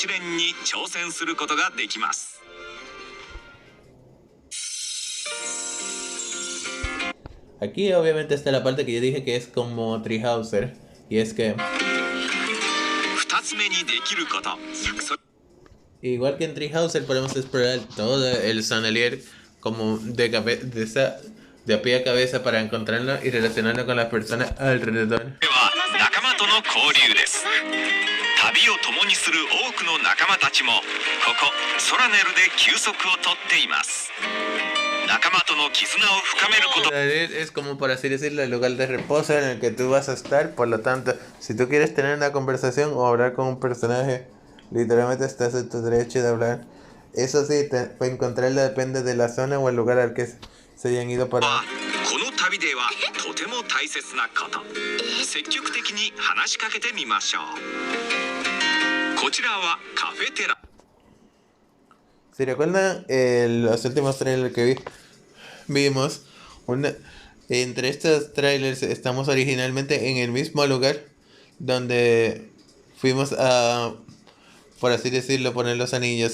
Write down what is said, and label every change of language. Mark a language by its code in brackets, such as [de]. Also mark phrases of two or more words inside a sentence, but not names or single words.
[es] Aquí obviamente está la parte que yo dije que es como Treehouser, y es que igual que en Treehouser podemos explorar todo el Sonnelier como de a pie a cabeza para encontrarlo y relacionarlo con las personas alrededor. [ja] 旅を共にする多くの仲間たちもここソラネルで休息をとっています。仲間との絆を深めること。 [es] Es como, por así decirlo, el lugar de reposo en el que tú vas a estar. Por lo tanto, si tú quieres tener una conversación o hablar con un personaje, literalmente estás en tu derecho de hablar. Eso sí, para encontrarlo depende de la zona o el lugar al que se hayan ido para. [ja] この旅ではとても大切なこと。積極的に話しかけてみましょう。こちらはカフェテラ。 [es] Si recuerdan los últimos trailers que vimos, entre estos trailers estamos originalmente en el mismo lugar donde fuimos a, por así decirlo, poner los anillos.